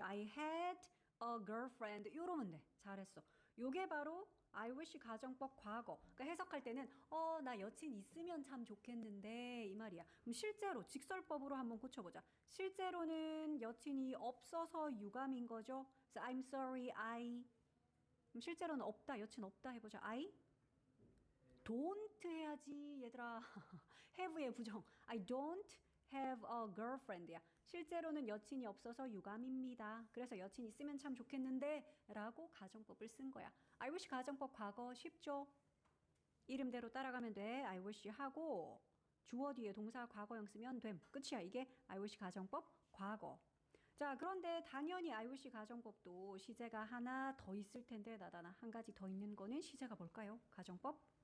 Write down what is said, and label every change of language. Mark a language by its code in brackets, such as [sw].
[en] I had a girlfriend [ko] 이러면 돼. 잘했어. 요게 바로 I wish 가정법 과거. 그러니까 해석할 때는 나 여친 있으면 참 좋겠는데 이 말이야. 그럼 실제로 직설법으로 한번 고쳐보자. 실제로는 여친이 없어서 유감인 거죠. 그래서 [en] I'm sorry I [ko] 그럼 실제로는 없다. 여친 없다 해보자. [en] I don't [ko] 해야지 얘들아. have의 부정. [en] I don't have a girlfriend야. [ko] 실제로는 여친이 없어서 유감입니다. 그래서 여친 있으면 참 좋겠는데 라고 가정법을 쓴 거야. I wish 가정법 과거 쉽죠? 이름대로 따라가면 돼. I wish 하고 주어 뒤에 동사 과거형 쓰면 됨. 끝이야. 이게 I wish 가정법 과거. 자, 그런데 당연히 I wish 가정법도 시제가 하나 더 있을 텐데 나다나 한 가지 더 있는 거는 시제가 뭘까요? 가정법?